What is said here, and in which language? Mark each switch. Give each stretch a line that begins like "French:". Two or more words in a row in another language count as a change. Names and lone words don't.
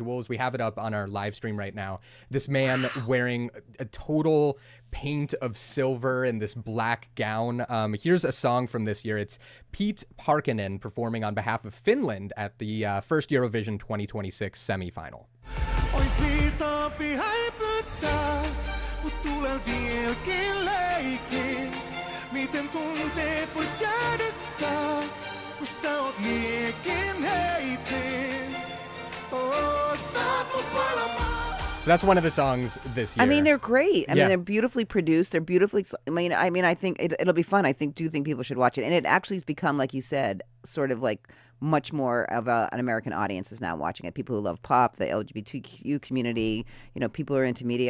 English: We have it up on our live stream right now. This man wearing a total paint of silver in this black gown. Here's a song from this year. It's Pete Parkkinen performing on behalf of Finland at the first Eurovision 2026 semifinal.
Finnish: Ois viisaampi häipyttää, mut tulen vieläkin leikin. Miten tunteet vois jäädyttää, kun sä oot liekin heitin. Oh, saat mun palamaan.
English: So that's one of the songs this year. I mean, they're great. I Yeah. mean, they're beautifully produced. They're beautifully. I mean, I think it'll be fun. I do think people should watch it, and it actually has become, like you said, sort of like much more of an American audience is now watching it. People who love pop, the LGBTQ community, people who are into media.